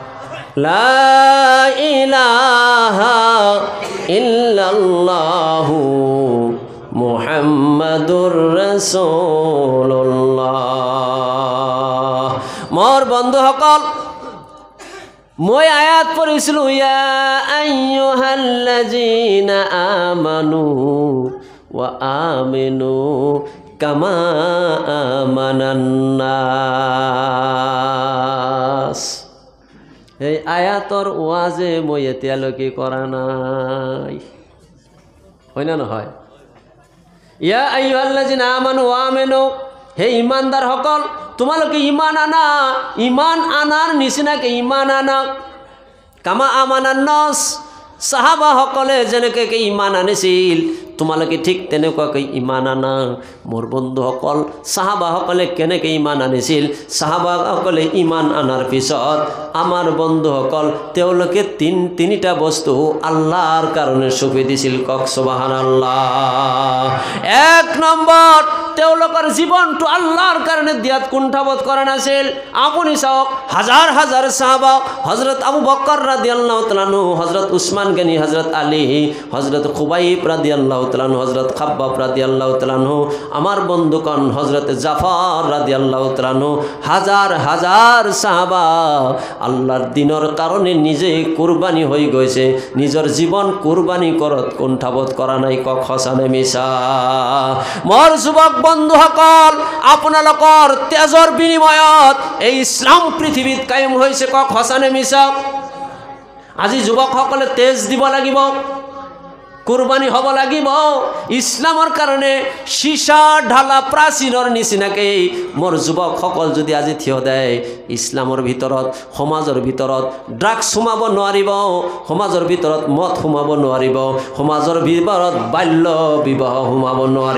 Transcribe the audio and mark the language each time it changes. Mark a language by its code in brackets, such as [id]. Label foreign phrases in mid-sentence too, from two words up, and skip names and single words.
[ar] لا إله إلا الله محمد رسول الله. [as] মোর বন্ধুসকল, মই আয়াত পড়িছিলো, [ar] يا أيها الذين آمنوا وآمنوا كما آمن الناس. [as] এই আয়াতর ওয়াজে মই এতিয়ালৈকে কৰা নাই, হয় না নহয়? [ar] يا أيها الذين آمنوا وآمنوا, [as] হে ইমানদার সকল, তোমালোকে ইমান আনা, ইমান আনার নিচিনাকে ইমান আনা। [ar] كما آمن الناس, [as] সাহাবা সকলে যেনেকৈ ইমান আনিছিল তোমালোকে ঠিক তেনেকুৱাকৈ ইমান আনা। মোৰ বন্ধুসকল, সাহাবাসকলে কেনেকৈ ইমান আনিছিল? সাহাবাসকলে ইমান আনাৰ পিছত আমাৰ বন্ধুসকল তেওঁলোকে তিনিটা বস্তু আল্লাহৰ কাৰণে চুপি দিছিল। কক সুবহানাল্লাহ। এক নম্বৰ, তেওঁলোকৰ জীৱনটো আল্লাহৰ কাৰণে দিয়াত কুণ্ঠাবোধ কৰা নাছিল। আপুনি চাওক, [bn] হাজাৰ হাজাৰ সাহাবা, হজরত আবু বকর [ar] رضي الله تعالى عنه, [bn] হজরত উসমান গনি, হজরত আলী, হজরত খুবাইব [ar] رضي الله تعالى عنه, [bn] হজরত খাব্বাব [ar] رضي الله تعالى عنه, [bn] আমার বন্ধুগণ হজরত জাফর [ar] رضي الله تعالى عنه, [bn] হাজার হাজার সাহাবা আল্লাহর দিনের কারণে নিজে কুরবানি হয়ে গেছে, নিজের জীবন কুরবানি করত কুণ্ঠাবোধ করা নাই। [as] কক হসানে মিছা? মোর যুবক বন্ধুসকল, আপোনালোকৰ তেজৰ বিনিময়ত এই ইসলাম পৃথিৱীত কায়েম হৈছে। কক হসানে মিছা? আজি যুৱকসকলে তেজ দিব লাগিব, কুরবানি হব লাগিব ইসলামৰ কাৰণে। সীসা ঢালা প্ৰাচীনৰ নিচিনাকে মোৰ যুৱকসকল যদি আজি থিয় দেয়, ইসলামৰ ভিতৰত, সমাজৰ ভিতৰত ড্ৰাগছ সোমাব নোৱাৰিব, সমাজৰ ভিতৰত মদ সোমাব নোৱাৰিব, সমাজৰ ভিতৰত বাল্য বিবাহ সোমাব নোৱাৰিব।